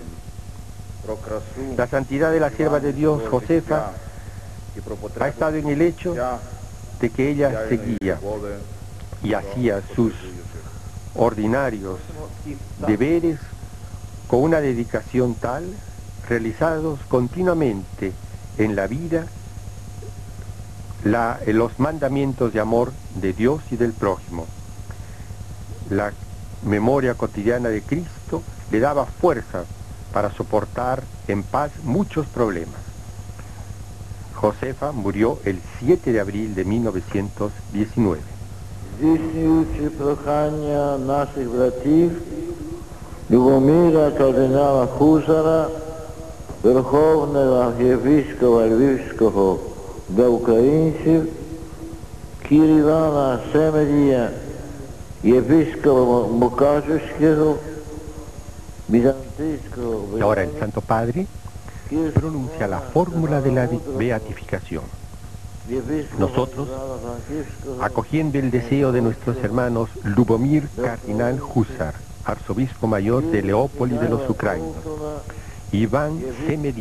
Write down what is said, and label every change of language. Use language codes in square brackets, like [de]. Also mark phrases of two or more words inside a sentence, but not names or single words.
[es] La santidad de la sierva de Dios, Josefa, ha estado en el hecho de que ella seguía y hacía sus ordinarios deberes con una dedicación tal, realizados continuamente en la vida, los mandamientos de amor de Dios y del prójimo. La memoria cotidiana de Cristo le daba fuerza para soportar en paz muchos problemas. Josefa murió el 7 de abril de 1919. [uk] Здійснюючи прохання наших братів Любомира кардинала Хузара, Верховного єпископа Львівського для українців, Кирилана Семедія, єпископа Мукачевського, Bizantийського. [es] Ahora el Santo Padre pronuncia la fórmula de la beatificación. Nosotros, acogiendo el deseo de nuestros hermanos Lubomir Cardinal Husar, arzobispo mayor de Leópoli de los ucranianos, Iván Semedí,